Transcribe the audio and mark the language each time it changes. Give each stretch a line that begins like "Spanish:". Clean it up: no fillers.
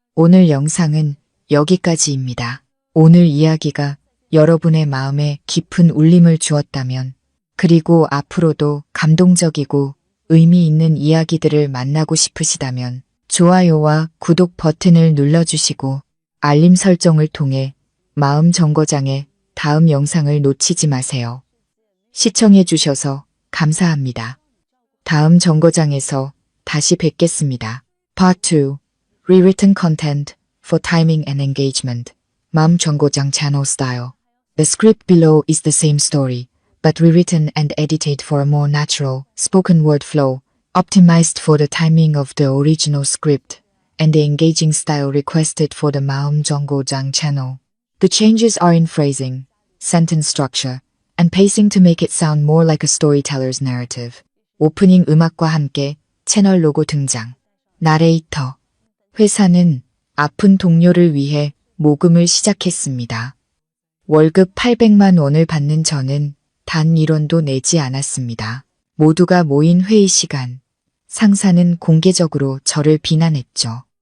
Korean: 오늘 영상은 여기까지입니다. 오늘 이야기가 여러분의 마음에 깊은 울림을 주었다면, 그리고 앞으로도 감동적이고 의미 있는 이야기들을 만나고 싶으시다면 좋아요와 구독 버튼을 눌러주시고 알림 설정을 통해 마음 정거장의 다음 영상을 놓치지 마세요. 시청해 주셔서 감사합니다. 다음 정거장에서 다시 뵙겠습니다.
English: Part 2. Rewritten Content for Timing and Engagement. 마음 정거장 channel style. The script below is the same story, but rewritten and edited for a more natural, spoken word flow, optimized for the timing of the original script, and the engaging style requested for the 마음 정거장 channel. The changes are in phrasing, sentence structure, and pacing to make it sound more like a storyteller's narrative.
Korean: 오프닝 음악과 함께 채널 로고 등장. 나레이터. 회사는 아픈 동료를 위해 모금을 시작했습니다. 월급 800만 원을 받는 저는 단 1원도 내지 않았습니다. 모두가 모인 회의 시간. 상사는 공개적으로 저를 비난했죠.